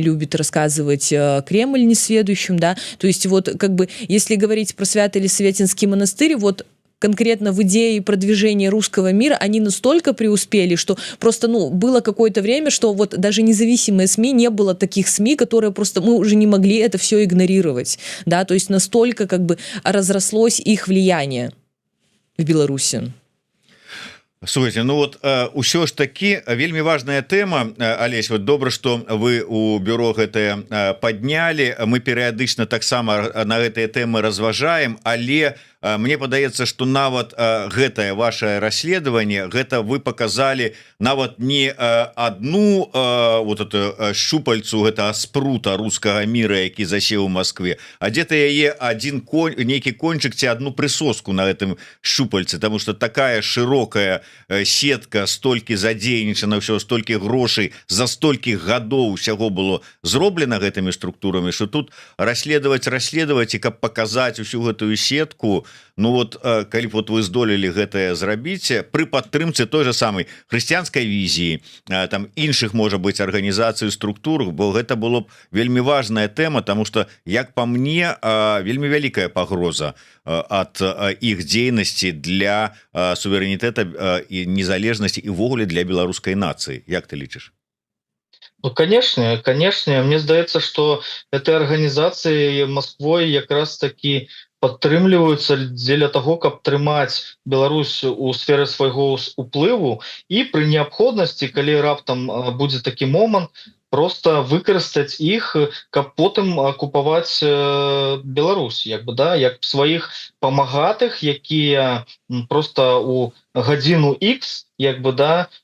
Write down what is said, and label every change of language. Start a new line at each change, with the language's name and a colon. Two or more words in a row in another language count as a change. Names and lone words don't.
Russian: любит рассказывать Кремль несведущим, да, то есть вот как бы если говорить про Свято-Елисаветинский монастырь, вот конкретно в идее продвижения русского мира они настолько преуспели, что просто, ну, было какое-то время, что вот даже независимые СМИ, не было таких СМИ, которые просто, мы уже не могли это все игнорировать, да, то есть настолько как бы разрослось их влияние в Беларуси. Слушайте, ну вот
Belarusian: ўсё ж таки вельмі важная тэма, Алесь, вот добра, что вы у бюро гэтае подняли, мы перыядычна таксама на гэтыя тэмы разважаем, але мне падаецца, что нават гэтае ваше расследаванне, гэта вы показалі нават не
Russian: одну вот эту щупальцу
Belarusian: гэта спрута рускага мира, які засеў у Москве,
Russian: а где-то
Belarusian: яе один нейкі кончик ці одну присоску на гэтым щупальцы,
Russian: потому что такая широкая сетка,
Belarusian: столькі задзейнічана ўсё, столькі грошай за столькі гадоў усяго было зроблена гэтымі структурамі,
Russian: что тут расследовать
Belarusian: і каб показать усю гэтую сетку. Ну вот калі вот вы здолелі гэтае зрабіць пры падтрымцы той же самой хрысціянскай візіі, там іншых можа быть арганізацыі, структур, бо гэта было б вельмі важная тэма, тому что як по мне вельмі вялікая пагроза ад іх дзейнасці для суверэнітэта і незалежнасці і ввогуле для беларускай нацыі. Як ты лічыш?
Russian: Ну, конечно,
Belarusian: мне здаецца,
Russian: что этой организации Москвой
Belarusian: як раз таки падтрымліваюцца дзеля того, каб трымаць Беларусь у сферы свайго уплыву і пры неабходнасці, калі раптам будзе такі момант, просто выкарыстаць іх, каб потым акупаваць Беларусь, як бы, да, як сваіх памагатых, якія просто у гадзіну X, як бы, да,